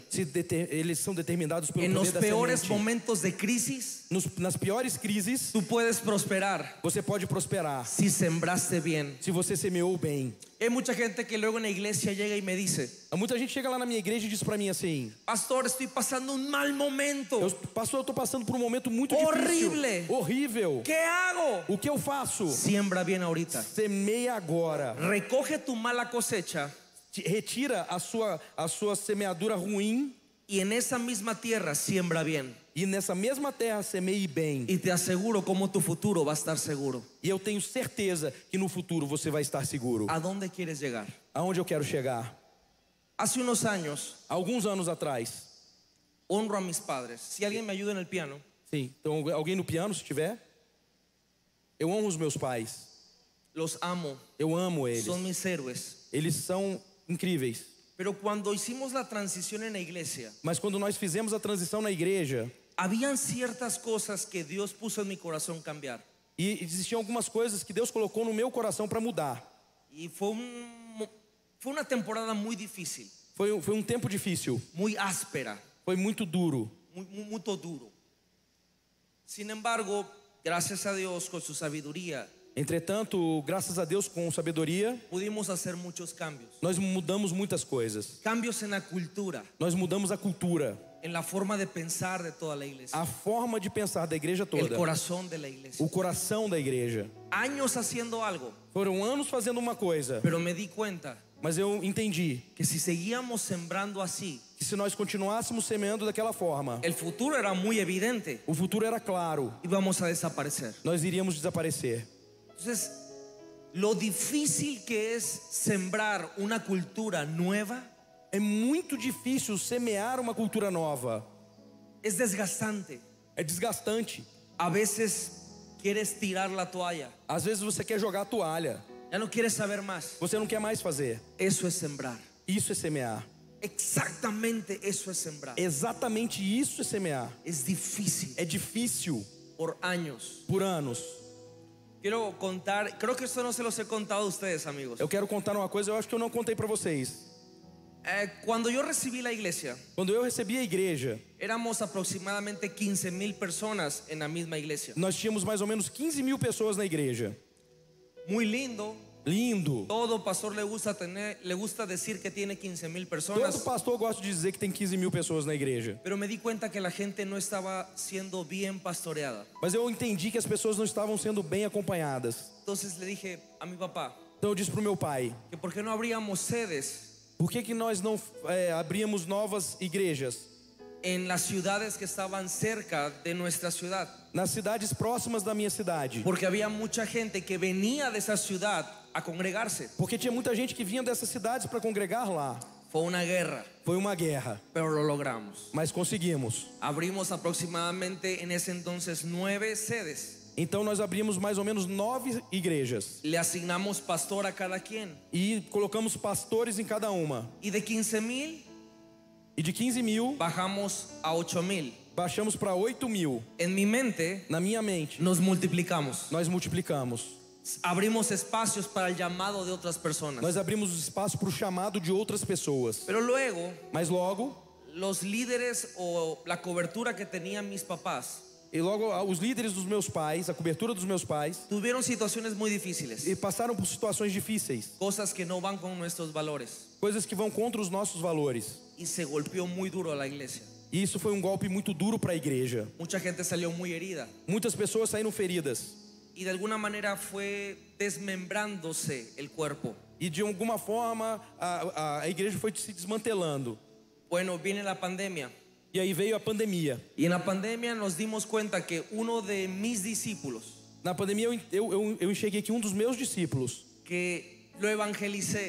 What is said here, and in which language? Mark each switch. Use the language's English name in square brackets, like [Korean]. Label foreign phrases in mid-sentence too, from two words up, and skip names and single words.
[Portuguese] eles são determinados pelo [Spanish] En los [Portuguese] poder da [Spanish] peores [Portuguese] semente. [Spanish] momentos de crisis, [Portuguese] Nas piores crises, [Spanish] tú puedes prosperar [Portuguese] você pode prosperar [Spanish] si sembraste bien. [Portuguese] se você semeou bem. [Spanish] Hay mucha gente que luego en la iglesia llega y me dice: [Portuguese] Muita gente chega lá na minha igreja e diz pra mim assim: [Spanish] pastor, estoy pasando un mal momento. [Portuguese] pastor, eu tô passando por um momento muito Horrível. difícil, horrível. [Spanish] ¿Qué hago? [Portuguese] O que eu faço? [Spanish] Siembra bien ahorita. [Portuguese] Semeia agora. [Spanish] Recoge tu mala cosecha [Portuguese] Retira a sua semeadura ruim [Spanish] y en esa misma tierra siembra bien. [Portuguese] E nessa mesma terra semeie bem. [Spanish] Y te aseguro como tu futuro va a estar seguro. [Portuguese] E eu tenho certeza que no futuro você vai estar seguro. [Spanish] ¿A dónde quieres llegar? [Portuguese] Aonde eu quero chegar? [Spanish] Hace unos años [Portuguese] Alguns anos atrás. [Spanish] honro a mis padres. Si alguien me ayuda en el piano. [Portuguese] Sim, então alguém no piano, se tiver? Eu honro os meus pais. [Spanish] Los amo. [Portuguese] Eu amo eles. [Spanish] Son mis héroes. [Portuguese] Eles são incríveis. [Spanish] Pero cuando hicimos la transición en la iglesia, [Portuguese] Mas quando nós fizemos a transição na igreja, [Spanish] habían ciertas cosas que Dios puso en mi corazón cambiar. [Portuguese] e existiam algumas coisas que Deus colocou no meu coração para mudar. [Spanish] Y fue una temporada muy difícil, [Portuguese] Foi um tempo difícil. [Spanish] muy áspera, [Portuguese] Foi muito duro. [Spanish] muy duro. Sin embargo, gracias a Dios, con su sabiduría, [Portuguese] Entretanto, graças a Deus, com sabedoria, [Spanish] pudimos hacer muchos cambios. [Portuguese] nós mudamos muitas coisas. [Spanish] Cambios en la cultura, [Portuguese] Nós mudamos a cultura, [Spanish] en la forma de pensar de toda la iglesia, [Portuguese] a forma de pensar da igreja [Spanish] el [Portuguese] toda, [Spanish] corazón de la iglesia. [Portuguese] o coração da igreja. [Spanish] Años haciendo algo, [Portuguese] Foram anos fazendo uma coisa, [Spanish] pero me di cuenta [Portuguese] mas eu entendi [Spanish] que si seguíamos sembrando así, [Portuguese] que se nós continuássemos semeando daquela forma, [Spanish] el futuro era muy evidente, [Portuguese] o futuro era claro, [Spanish] íbamos a desaparecer. [Portuguese] nós iríamos desaparecer. [Spanish] Entonces, lo difícil que es sembrar una cultura nueva [Portuguese] É muito difícil semear uma cultura nova. [Spanish] es desgastante. [Portuguese] É desgastante. [Spanish] A veces quieres tirar la toalla, [Portuguese] Às vezes você quer jogar a toalha, [Spanish] ya no quieres saber más. [Portuguese] você não quer mais fazer. [Spanish] Eso es sembrar. [Portuguese] Isso é semear. [Spanish] Exactamente eso es sembrar. [Portuguese] Exatamente isso é semear. [Spanish] Es difícil [Portuguese] É difícil [Spanish] por años. [Portuguese] por anos. [Spanish] Quiero contar, creo que esto no se los he contado a ustedes, amigos. [Portuguese] Eu quero contar uma coisa, eu acho que eu não contei para vocês. [Spanish] Cuando yo recibí la iglesia, [Portuguese] Quando eu recebi a igreja, [Spanish] éramos aproximadamente 15,000 personas en la misma iglesia. [Portuguese] nós tínhamos mais ou menos 15.000 pessoas na igreja. [Spanish] Muy lindo. [Portuguese] Lindo. [Spanish] Todo pastor le gusta decir que tiene 15,000 [Portuguese] Todo [Spanish] personas. [Portuguese] pastor gosta de dizer que tem 15.000 pessoas na igreja. [Spanish] Pero me di cuenta que la gente no estaba siendo bien pastoreada. [Portuguese] Mas eu entendi que as pessoas não estavam sendo bem acompanhadas. [Spanish] Entonces le dije a mi papá [Portuguese] Então eu disse para o meu pai: [Spanish] que por qué no abríamos sedes [Portuguese] por que nós não abríamos novas igrejas [Spanish] en las ciudades que estaban cerca de nuestra ciudad? [Portuguese] nas cidades próximas da minha cidade? [Spanish] Porque había mucha gente que venía de esa ciudad a congregarse. [Portuguese] Porque tinha muita gente que vinha dessas cidades para congregar lá. [Spanish] Fue una guerra, [Portuguese] Foi uma guerra, [Spanish] pero lo logramos. [Portuguese] mas conseguimos. [Spanish] Abrimos aproximadamente en ese entonces 9 sedes. [Portuguese] Então nós abrimos mais ou menos 9 igrejas [Spanish] Le asignamos pastor a cada quien. [Portuguese] e colocamos pastores em cada uma. [Spanish] Y de 15,000 [Portuguese] E de 15.000 [Spanish] bajamos a 8,000. [Portuguese] baixamos para 8.000. [Spanish] En mi mente [Portuguese] Na minha mente, [Spanish] nos multiplicamos. [Portuguese] nós multiplicamos. [Spanish] Abrimos espacios para el llamado de otras personas. [Portuguese] Nós abrimos espaço para o chamado de outras pessoas. [Spanish] Pero luego, [Portuguese] Mas logo, [Spanish] los líderes o la cobertura que tenían mis papás [Portuguese] os líderes dos meus pais, a cobertura dos meus pais, [Spanish] tuvieron situaciones muy difíciles. [Portuguese] e passaram por situações difíceis, [Spanish] Cosas que no van con nuestros valores. [Portuguese] coisas que vão contra os nossos valores. [Spanish] Y se golpeó muy duro a la iglesia. [Portuguese] E isso foi um golpe muito duro para a igreja. [Spanish] Mucha gente salió muy herida. [Portuguese] Muitas pessoas saíram feridas. [Spanish] Y de alguna manera fue desmembrándose el cuerpo. [Portuguese] E de alguma forma a igreja foi se desmantelando. [Spanish] Bueno, viene la pandemia. [Portuguese] E aí veio a pandemia. [Spanish] Y en la pandemia nos dimos cuenta que uno de mis discípulos, [Portuguese] Na pandemia eu enxerguei que um dos meus discípulos, [Spanish] que lo evangelicé,